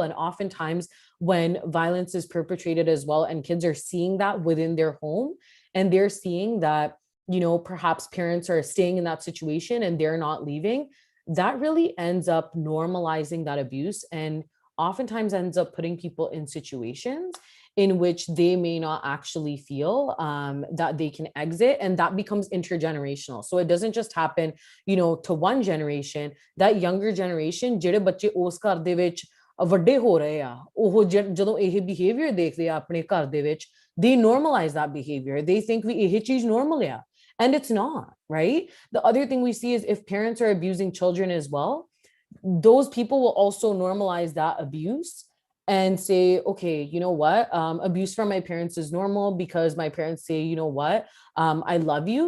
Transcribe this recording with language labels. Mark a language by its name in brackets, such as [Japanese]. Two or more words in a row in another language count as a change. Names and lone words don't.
[English] And oftentimes when violence is perpetrated as well, and kids are seeing that within their home, and they're seeing that, perhaps parents are staying in that situation and they're not leaving, that really ends up normalizing that abuse and oftentimes ends up putting people in situations in which they may not actually feel that they can exit, and that becomes intergenerational. So it doesn't just happen, to one generation. That younger generation, [Punjabi] ਜਿਹੜੇ ਬੱਚੇ ਉਸ ਘਰ ਦੇ ਵਿੱਚ ਵੱਡੇ ਹੋ ਰਹੇ ਆ, ਉਹ ਜਦੋਂ ਇਹ behavior ਦੇਖਦੇ ਆ ਆਪਣੇ ਘਰ ਦੇ ਵਿੱਚ, [English] they normalize that behavior. They think [Punjabi] ਵੀ ਇਹ ਚੀਜ਼ normal ਆ, [English] and it's not, right? The other thing we see is if parents are abusing children as well, those people will also normalize that abuse and say, okay, you know what? Abuse from my parents is normal because my parents say, you know what? I love you.